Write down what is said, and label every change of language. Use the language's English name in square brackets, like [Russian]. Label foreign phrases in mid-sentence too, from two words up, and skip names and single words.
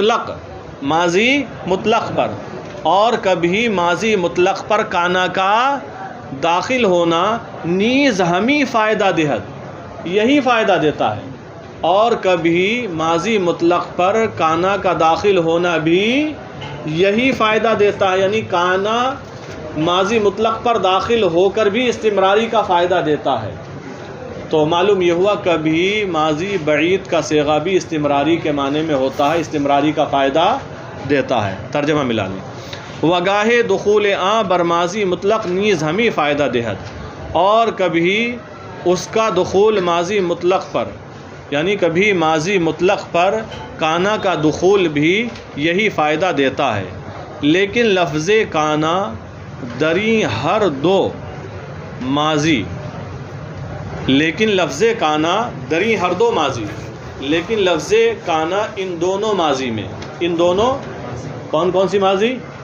[Urdu] مطلق پر، اور کبھی ماضی مطلق پر کانا کا داخل ہونا [Persian] نیز ہمیں فائدہ دہد، [Urdu] یہی فائدہ دیتا ہے، اور کبھی ماضی مطلق پر کانا کا داخل ہونا بھی یہی فائدہ دیتا ہے، یعنی کانا ماضی مطلق پر داخل ہو کر بھی استمراری کا فائدہ دیتا ہے۔ تو معلوم یہ ہوا کبھی ماضی بعید کا صیغہ بھی استمراری کے معنی میں ہوتا ہے، استمراری کا فائدہ دیتا ہے۔ ترجمہ ملا لیں، [Persian] وگاہ دخول بر ماضی مطلق نیز ہمیں فائدہ دہد، [Urdu] اور کبھی اس کا دخول ماضی مطلق پر یعنی کبھی ماضی مطلق پر کانا کا دخول بھی یہی فائدہ دیتا ہے، لیکن [Persian] لفظ کانا دری ہر دو ماضی [Urdu] لیکن [Persian] لفظ کانا دری ہر دو ماضی [Urdu] لیکن لفظ کانا ان دونوں ماضی میں، ان دونوں کون سی ماضی؟